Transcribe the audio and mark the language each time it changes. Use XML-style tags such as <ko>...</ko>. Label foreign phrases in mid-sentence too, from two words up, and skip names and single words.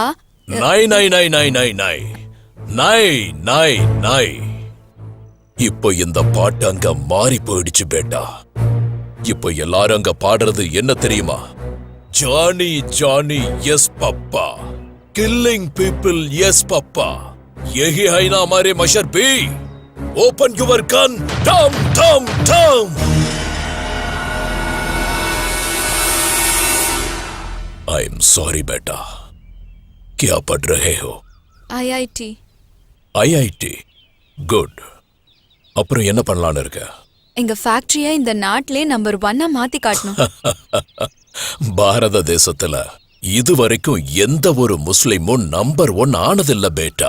<ta>நை நை நை நை நை நை நை நை நை. இப்போ இந்த பாட்டு அங்க மாறி போயிடுச்சு பேட்டா. இப்போ எல்லாரும் அங்க பாடுறது என்ன தெரியுமா?</ta> <en>Johny Johny yes papa, killing people yes papa,</en> <hi>यही है ना हमारे मशर भी.</hi> <en>open your gun, tum tum tum. I am sorry बेटा.</en> <hi>क्या पढ़ रहे हो?</hi> <ta>ஐஐடி. ஐஐடி? குட். அப்புறம் என்ன பண்ணலான்னு இருக்க? எங்க ஃபேக்டரியை இந்த நாட்டிலே நம்பர் 1 மாத்தி காட்டணும். பாரத தேசத்துல இதுவரைக்கும் எந்த ஒரு முஸ்லிமும் நம்பர் 1 ஆனதில்ல பேட்டா.</ta>